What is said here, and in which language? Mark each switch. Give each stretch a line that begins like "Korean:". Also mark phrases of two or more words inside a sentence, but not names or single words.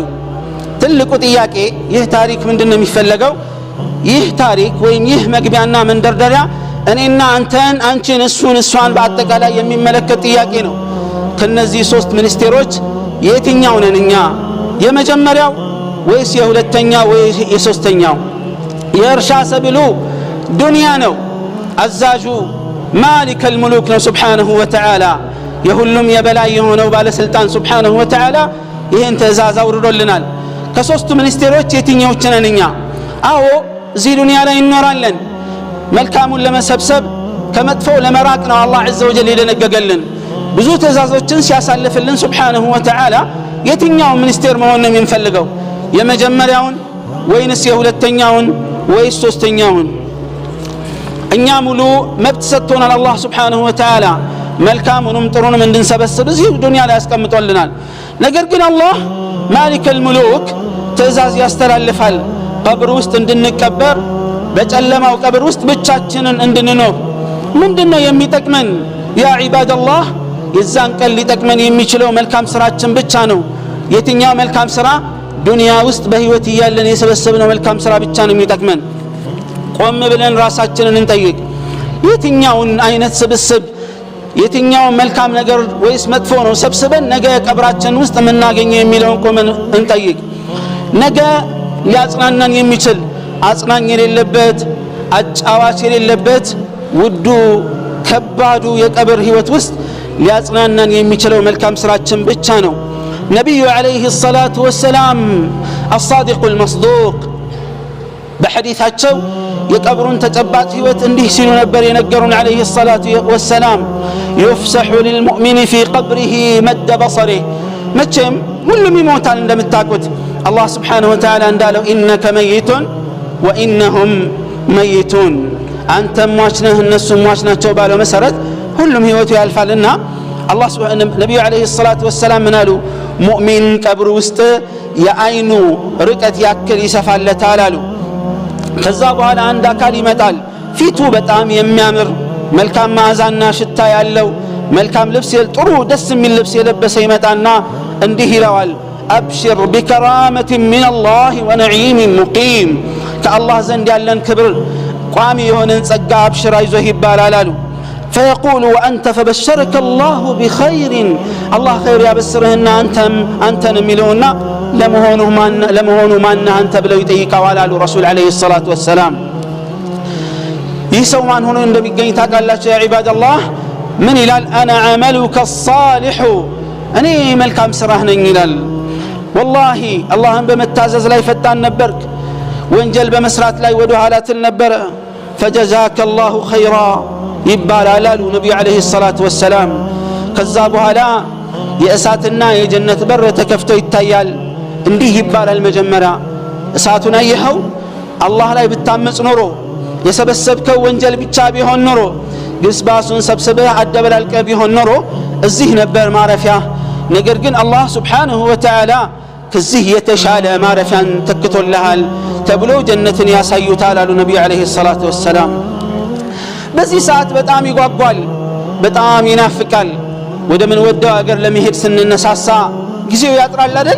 Amharic: ትልቁ ጥያቄ ይህ ታሪክ ምንድነው የሚፈልገው ይህ ታሪክ ወይም ይህ መግቢያና መንደርደሪያ እኔና አንቺን እሷን በአጠቃላይ የሚመለከት ጥያቄ ነው ከነዚህ ሶስት ሚኒስቴሮች የትኛው ነንኛ የመጀመሪያው ወይስ የሁለተኛው ወይስ የሶስተኛው የእርሻ ሰብሉ ዱንያ ነው አዛዡ ማሊክ الملوك ነው
Arabic: سبحانه وتعالى
Amharic: የሁሉም የበላይ የሆነው ባለስልጣን
Arabic: سبحانه وتعالى
Amharic: ይሄን ትእዛዝ አውርዶልናል ከሶስቱ ሚኒስቴሮች የትኛዎቹ ነንኛ አዎ እዚህ ዱንያ ላይ እንኖራለን መልካሙን ለመሰብሰብ ከመጥፎው ለመራቅ ነው አላህ
Arabic: عز وجل
Amharic: የደነገገልን ብዙ ትእዛዞችን ሲያሳልፍልን
Arabic: سبحانه وتعالى
Amharic: የትኛው ሚኒስቴር መሆን ነው የሚፈልገው የመጀመሪያውን ወይንስ የሁለተኛውን ወይስ ሶስተኛውን እኛ ሙሉ መብት ሰጥቶናል አላህ
Arabic: سبحانه وتعالى
Amharic: መልካሙንም ጥሩንም እንድንሰበስብ እዚህ ዱንያ ላይ ያስቀምጦልናል ነገር ግን አላህ
Arabic: مالك الملوك
Amharic: ትእዛዝ ያስተላልፋል ቀብር ውስጥ እንድንቀበር በጨለማው ቀብር ውስጥ ብቻችንን እንድንኖር ምንድነው የሚጠቅመን
Arabic: يا عباد الله
Amharic: የዛን ቀን ሊጠቅመን የሚችለው መልካም ስራችን ብቻ ነው የትኛው መልካም ስራ ዱንያ ውስጥ በህይወት እያለን የሰበሰብነው መልካም ስራ ብቻ ነው የሚጠቅመን ቆም ብለን ራሳችንን እንጠይቅ የትኛውን አይነት ስብስብ የትኛው መልካም ነገር ወይስ መጥፎ ነው ሰብስበን ነገ ቀብራችን ውስጥ ምናገኘው የሚለውን ቆመን እንጠይቅ ነገ ሊያጽናናን የሚችል አጽናኝ የሌለበት አጫዋች የሌለበት ውዱ ከባዱ የቀብር ህይወት ውስጥ ሊያጽናናን የሚችለው መልካም ስራችን ብቻ ነው ነብዩ
Arabic: عليه الصلاة والسلام الصادق المصدوق
Amharic: በሐዲታቸው የቀብሩን ተጨባጭ ህይወት እንዲህ ሲሉ ነበር የነገሩን
Arabic: عليه الصلاة والسلام يفسح للمؤمن في قبره مد بصره
Amharic: መቼም ሁሉም ይሞታል እንደምታውቁት አላህ
Arabic: سبحانه وتعالى
Amharic: እንዳለው
Arabic: إنك ميت وإنهم ميتون
Amharic: አንተ ሟች ነህ እነሱ ሟች ናቸው ባለው መሰረት ሁሉም ህይወቱ ያልፋልና
Arabic: الله سبحانه نبي عليه الصلاة والسلام
Amharic: منالو ሙእሚን ቀብር ውስጥ የአይኑ ርቀት ያክል ይሰፋለታል አሉ። ከዛ በኋላ አንድ አካል ይመጣል ፊቱ በጣም የሚያምር መልካም መዓዛና ሽታ ያለው መልካም ልብስ ጥሩ ደስ የሚል ልብስ የለበሰ ይመጣና እንዲህ ይለዋል
Arabic: أبشر بكرامة من الله ونعيم مقيم
Amharic: ከአላህ ዘንድ ያለን ክብር ቋሚ የሆነን ጸጋ አብሽር አይዞህ ይባላል አሉ።
Arabic: فيقول وأنت فبشرك الله بخير الله خير
Amharic: ያበስርህና አንተን የሚለውና ለመሆኑ ማን አንተ ብለው ይጠይቀዋል አሉ ረሱል
Arabic: عليه الصلاة والسلام።
Amharic: ይህ ሰው ማን ሆኖ እንደሚገኝ ታውቃላችሁ
Arabic: يا عباد الله?
Amharic: ምን ይላል?
Arabic: أنا عملك الصالح
Amharic: እኔ መልካም ስራህ ነኝ ይላል። ወላሂ አላህን በመታዘዝ ላይ ፈጣን ነበርክ፣ ወንጀል በመስራት ላይ ወደ ኋላ ትል ነበረ።
Arabic: فجزاك الله خيرا
Amharic: ይባላል አሉ ነቢዩ
Arabic: عليه الصلاة والسلام።
Amharic: ከዛ በኋላ የእሳትና የጀነት በር ተከፍቶ ይታያል። እንዲህ ይባላል መጀመሪያ እሳቱን አየኸው? አላህ ላይ ብታመጽ ኖሮ የሰበሰብከው ወንጀል ብቻ ቢሆን ኖሮ ግስባሱን ሰብስበህ አደበላልቀህ ቢሆን ኖሮ እዚህ ነበር ማረፊያ። ነገር ግን አላህ
Arabic: سبحانه وتعالى
Amharic: ከዚህ የተሻለ ማረፊያን ተክቶልሃል ተብሎ ጀነትን ያሳዩታል አሉ ነቢዩ
Arabic: عليه الصلاة والسلام።
Amharic: በዚህ ሰዓት በጣም ይጓጓል፣ በጣም ይናፍቃል። ወደ ምን ወደው አገር ለመሄድ ስንነሳሳ ጊዜው ያጥራል አይደል?